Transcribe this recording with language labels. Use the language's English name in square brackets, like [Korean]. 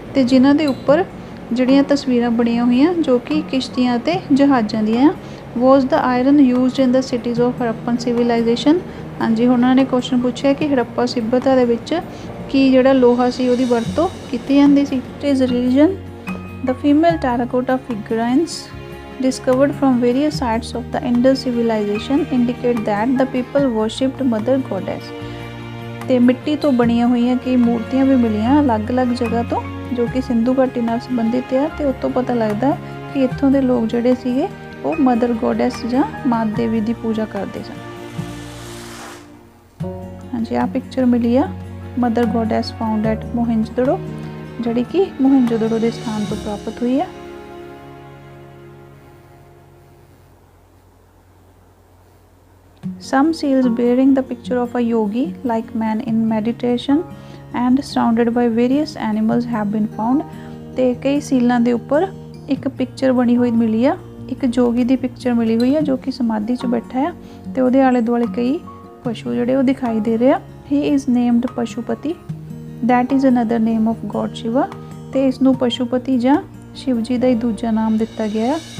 [Punjabi] ਅਤੇ ਜਿਨ੍ਹਾਂ ਦੇ ਉੱਪਰ ਜਿਹੜੀਆਂ ਤਸਵੀਰਾਂ ਬਣੀਆਂ ਹੋਈਆਂ ਜੋ ਕਿ ਕਿਸ਼ਤੀਆਂ ਅਤੇ ਜਹਾਜ਼ਾਂ ਦੀਆਂ ਆ। [English] Was the iron used in the cities of Harappan civilization. [Punjabi] ਹਾਂਜੀ ਹੁਣ ਉਹਨਾਂ ਨੇ ਕੁਐਸਚਨ ਪੁੱਛਿਆ ਕਿ ਹੜੱਪਾ ਸੱਭਿਅਤਾ ਦੇ ਵਿੱਚ ਕੀ ਜਿਹੜਾ ਲੋਹਾ ਸੀ ਉਹਦੀ ਵਰਤੋਂ ਕੀਤੀ ਜਾਂਦੀ ਸੀ। [English] It is religion. The female terracotta figurines discovered from various sites of the Indus civilization indicate that the people worshipped mother goddess। [Punjabi] ਤੇ ਮਿੱਟੀ ਤੋਂ ਬਣੀਆਂ ਹੋਈਆਂ ਕਈ ਮੂਰਤੀਆਂ ਵੀ ਮਿਲੀਆਂ ਅਲੱਗ-ਅਲੱਗ ਜਗ੍ਹਾ ਤੋਂ ਜੋ ਕਿ ਸਿੰਧੂ ਘਾਟੀ ਨਾਲ ਸੰਬੰਧਿਤ ਆ। ਅਤੇ ਉੱਥੋਂ ਪਤਾ ਲੱਗਦਾ ਕਿ ਇੱਥੋਂ ਦੇ ਲੋਕ ਜਿਹੜੇ ਸੀਗੇ ਉਹ ਮਦਰ ਗੋਡੈਸ ਜਾਂ ਮਾਤ ਦੇਵੀ ਦੀ ਪੂਜਾ ਕਰਦੇ ਸਨ। ਹਾਂਜੀ ਆਹ ਪਿਕਚਰ ਮਿਲੀ ਆ [English] mother goddess found at [Punjabi] ਮੋਹਿੰਜੋਦੜੋ, ਜਿਹੜੀ ਕਿ ਮੋਹਿੰਜੋਦੜੋ ਦੇ ਸਥਾਨ ਤੋਂ ਪ੍ਰਾਪਤ ਹੋਈ ਆ। [English] Some seals bearing the picture of a yogi like man in meditation and surrounded by various animals have been found। [Punjabi] ਤੇ ਕਈ ਸੀਲਾਂ ਦੇ ਉੱਪਰ ਇੱਕ ਪਿਕਚਰ ਬਣੀ ਹੋਈ ਮਿਲੀ ਆ, ਇੱਕ ਜੋਗੀ ਦੀ ਪਿਕਚਰ ਮਿਲੀ ਹੋਈ ਆ ਜੋ ਕਿ ਸਮਾਧੀ 'ਚ ਬੈਠਾ ਆ ਅਤੇ ਉਹਦੇ ਆਲੇ ਦੁਆਲੇ ਕਈ ਪਸ਼ੂ ਜਿਹੜੇ ਉਹ ਦਿਖਾਈ ਦੇ ਰਹੇ ਆ। [English] He is named Pashupati, that is another name of god Shiva. [Punjabi] ਅਤੇ ਇਸ ਨੂੰ ਪਸ਼ੂਪਤੀ ਜਾਂ ਸ਼ਿਵ ਜੀ ਦਾ ਹੀ ਦੂਜਾ ਨਾਮ ਦਿੱਤਾ ਗਿਆ।